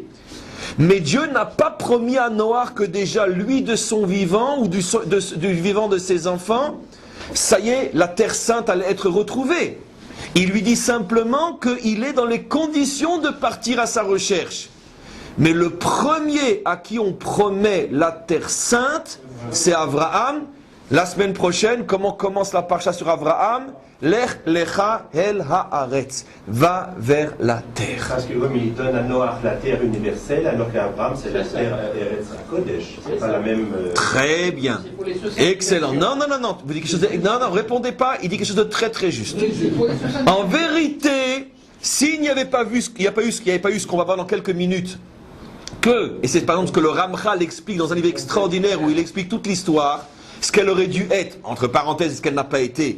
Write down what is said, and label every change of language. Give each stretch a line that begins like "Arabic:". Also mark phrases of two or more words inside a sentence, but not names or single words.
French: Mais Dieu n'a pas promis à Noach que déjà lui de son vivant, ou du vivant de ses enfants, ça y est, la terre sainte allait être retrouvée. Il lui dit simplement qu'il est dans les conditions de partir à sa recherche. Mais le premier à qui on promet la terre sainte, c'est Abraham. la semaine prochaine, comment commence la parasha sur Abraham?
Hebrew: לך לך אל הארץ,
French: va vers la terre. Parce que comme il donne à Noach la terre universelle, alors qu'Abraham c'est la terre
Hebrew: ארץ הקודש.
French: C'est pas la même. Très bien. Excellent. Non. Vous dites quelque chose de... Non, répondez pas. Il dit quelque chose de très très juste. En vérité, s'il n'y avait pas eu ce qu'on va voir dans quelques minutes, et c'est par exemple ce que le Ramchal explique dans un livre extraordinaire où il explique toute l'histoire, ce qu'elle aurait dû être, entre parenthèses, ce qu'elle n'a pas été.